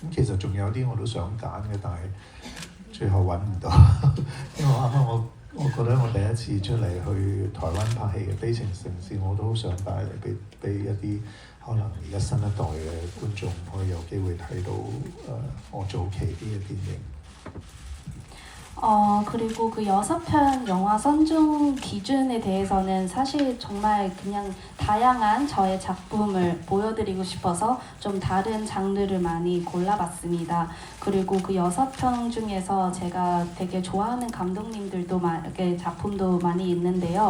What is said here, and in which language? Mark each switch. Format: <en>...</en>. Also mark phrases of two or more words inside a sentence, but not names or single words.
<yue>咁其實仲有啲我都想揀嘅，但係最後揾唔到，因為啱啱我覺得我第一次出嚟去台灣拍戲嘅《悲情城市》，我都好想帶嚟俾一啲可能而家新一代嘅觀眾可以有機會睇到我早期啲嘅電影。</yue> <ko>그리고 그 6편 영화 선정 기준에 대해서는 사실 정말 그냥 다양한 저의 작품을 보여드리고 싶어서 좀 다른 장르를 많이 골라봤습니다. 그리고 그 6편 중에서 제가 되게 좋아하는 감독님들도 작품도 많이 있는데요.</ko>